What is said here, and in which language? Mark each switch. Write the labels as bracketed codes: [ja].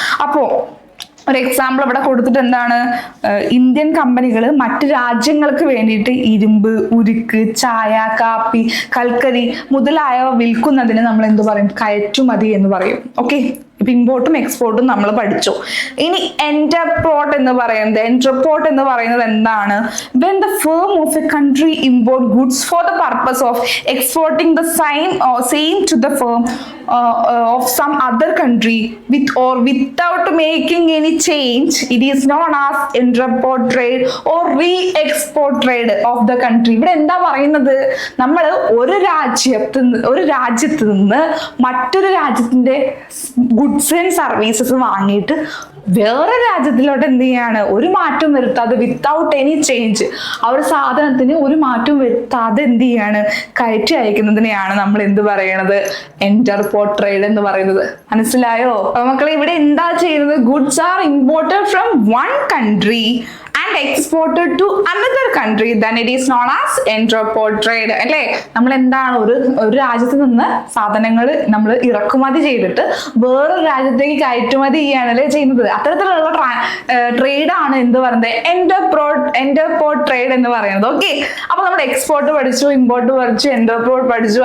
[ml] അപ്പോ ഒരു എക്സാമ്പിൾ ഇവിടെ കൊടുത്തിട്ട് എന്താണ്? ഇന്ത്യൻ കമ്പനികൾ മറ്റു രാജ്യങ്ങൾക്ക് വേണ്ടിയിട്ട് ഇരുമ്പ്, ഉരുക്ക്, ചായ, കാപ്പി, കൽക്കരി മുതലായവ വിൽക്കുന്നതിന് നമ്മൾ എന്ത് പറയും? കയറ്റുമതി എന്ന് പറയും. ഓക്കെ, ഇപ്പൊ ഇമ്പോർട്ടും എക്സ്പോർട്ടും നമ്മൾ പഠിച്ചു. ഇനി എന്റർപോർട്ട് എന്ന് പറയുന്നത് എന്താണ്? [en] when the firm of a country import goods for the purpose of exporting the same to the firm of some other country with or without making any change, it is known as interport trade or re-export trade of the country. [ml] ഇവിടെ എന്താ പറയുന്നത്? നമ്മൾ ഒരു രാജ്യത്ത് നിന്ന് മറ്റൊരു രാജ്യത്തിന്റെ goods and services വാങ്ങിയിട്ട് വേറെ രാജ്യത്തിലോട്ട് എന്ത് ചെയ്യാണ്? ഒരു മാറ്റം വരുത്താതെ, [en] without any change, [ml] ആ ഒരു സാധനത്തിന് ഒരു മാറ്റം വരുത്താതെ എന്ത് ചെയ്യാണ്? കയറ്റി അയക്കുന്നതിനെയാണ് നമ്മൾ എന്ത് പറയണത്? എന്റർപോർട്ട് ട്രേഡ് എന്ന് പറയുന്നത്. മനസ്സിലായോ മക്കളെ? ഇവിടെ എന്താ ചെയ്യുന്നത്? [en] Goods are imported from one country and exported to another country, then it is known as interport trade. [ml] അല്ലേ? നമ്മൾ എന്താണ് ഒരു രാജ്യത്ത് നിന്ന് സാധനങ്ങൾ നമ്മൾ ഇറക്കുമതി ചെയ്തിട്ട് വേറൊരു രാജ്യത്തേക്ക് കയറ്റുമതി ചെയ്യാണല്ലേ ചെയ്യുന്നത്. അത്തരത്തിലുള്ള ട്രേഡ് ആണ് എന്ത് പറയുന്നത്, ഇന്റർപോർട്ട് ട്രേഡ് എന്ന് പറയുന്നത്. ഓക്കെ, അപ്പൊ നമ്മൾ എക്സ്പോർട്ട് പഠിച്ചു, ഇമ്പോർട്ട് പഠിച്ചു, ഇന്റർപോർട്ട് പഠിച്ചു.